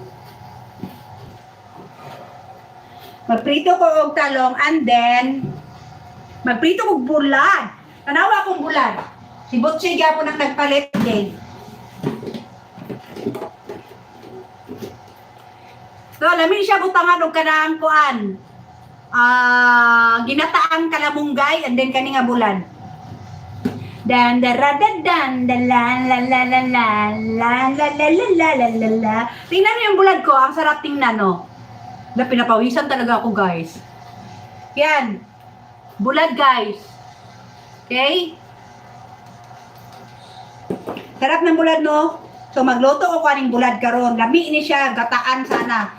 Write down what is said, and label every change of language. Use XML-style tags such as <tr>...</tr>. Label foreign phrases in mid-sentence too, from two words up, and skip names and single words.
<ceb>Magprito ko og talong and then magprito kog bulad. Tanawa kong bulad. Si Butsi gyapon ang nagpalit din. So, lamin siya butangan og kanang kuan. Ginataang kalamunggay and then kani nga bulad. Dan da ra da dan da la la la la la la la la la la la la.</ceb> <tl>Tingnan niyo yung bulad ko, ang sarap tingnan, no. Na pinapawisan talaga ako, guys. Yan. Bulad, guys. Okay? Sarap ng bulad, no?</tl> <ceb>So, magluto ko kaning bulad karon. Lami ni siya, gataan sana.</ceb>